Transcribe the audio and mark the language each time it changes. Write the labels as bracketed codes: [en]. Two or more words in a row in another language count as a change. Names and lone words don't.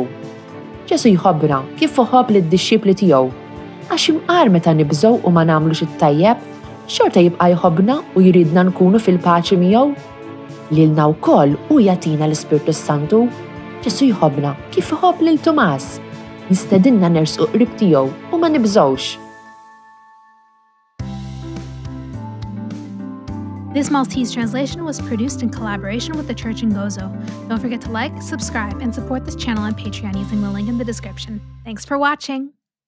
[mt] Ġesu jħobbna kif iħobb lid-dixxipli tiegħu għax imqar meta nibżgħu u ma nagħmlux it-tajjeb, xorta jibqa' jħobbna u jridna nkunu fil-paċi miegħu. Lilna wkoll hu jagħtina l-Ispirtu Santu. Ġesu jħobbna kif iħobb lil Tumas. Jistedinna nersqu qrib tiegħu u ma nibżgħux. [en] This Maltese translation was produced in collaboration with the Church in Gozo. Don't forget to like, subscribe, and support this channel on Patreon using the link in the description. Thanks for watching!